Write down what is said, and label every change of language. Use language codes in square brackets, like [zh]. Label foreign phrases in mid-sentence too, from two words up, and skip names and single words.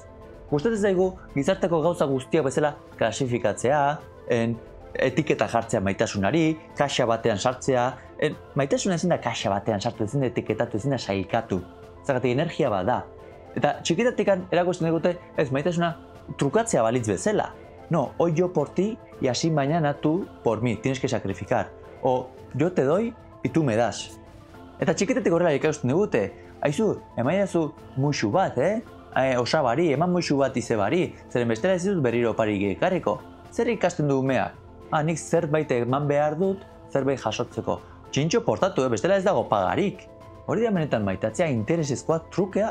[eu] Gustatzen zaigu, gizarteko gauza guztiak bezala klasifikatzea, etiketa jartzea maitasunari, kaxa batean sartzea, maitasuna ezin da kaxa batean sartu, ezin da etiketatu, ezin da sailkatu. Zagatik energia bat da. Eta txikitatikan erakusten dute ez maitasuna trukatzea balitz bezala. [es] No, hoy yo por ti y así mañana tú por mí, tienes que sacrificar. O yo te doy y tú me das. [eu] Eta txiketetik horrela ikasten digute, aizu, emaidazu muixu bat, osabari, eman muixu bat izebari, zeren bestela ez dut berriro oparik ekarriko. Zer ikasten du umeak? Nik zerbait eman behar dut, zerbait jasotzeko. Txintxo portatu, bestela ez dago pagarik. Hori da benetan maitatzea interesezkoa trukea?